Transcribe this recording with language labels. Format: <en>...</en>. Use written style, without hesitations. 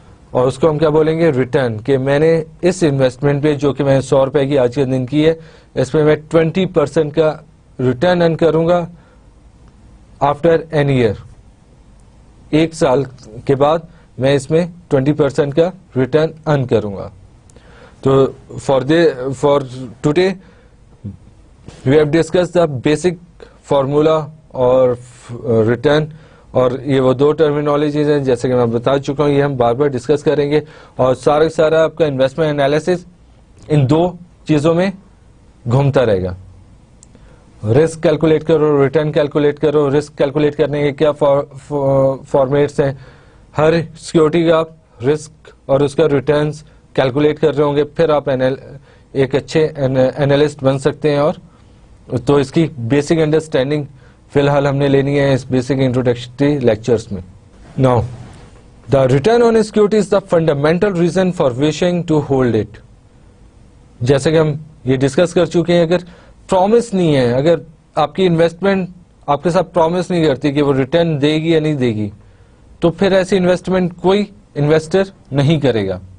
<ur>اور اس کو ہم کیا بولیں گے؟ ریٹرن. کہ میں نے اس انویسٹمنٹ پہ جو کہ میں نے 100 روپے کی آج کے دن کی ہے, اس میں 20% کا ریٹرن ارن کروں گا</ur> <en>After an year.</en> <ur>1 سال کے بعد میں اس میں 20% کا ریٹرن ارن کروں گا.</ur> <en>تو for today we have discuss the basic formula اور return</en> <ur>اور یہ وہ دو ٹرمینالوجیز ہیں جیسے کہ میں بتا چکا ہوں, یہ ہم بار بار ڈسکس کریں گے, اور سارا آپ کا انویسٹمنٹ انالیسس ان دو چیزوں میں گھومتا رہے گا. رسک کیلکولیٹ کرو, ریٹرن کیلکولیٹ کرو. رسک کیلکولیٹ کرنے کے کیا فارمیٹس ہیں, ہر سیکورٹی کا آپ رسک اور اس کا ریٹرنز کیلکولیٹ کر رہے ہوں گے, پھر آپ ایک اچھے اینالسٹ بن سکتے ہیں. اور تو اس کی بیسک انڈرسٹینڈنگ فی الحال ہم نے لینی ہے اس بیسک انٹروڈکٹری لیکچرز میں.</ur> <en>Now the return on security is the fundamental reason for wishing to hold it.</en> <ur>جیسے کہ ہم یہ ڈسکس کر چکے ہیں, اگر پرومس نہیں ہے, اگر آپ کی انویسٹمنٹ آپ کے ساتھ پرومس نہیں کرتی کہ وہ ریٹرن دے گی یا نہیں دے گی, تو پھر ایسی انویسٹمنٹ کوئی انویسٹر نہیں کرے گا.</ur>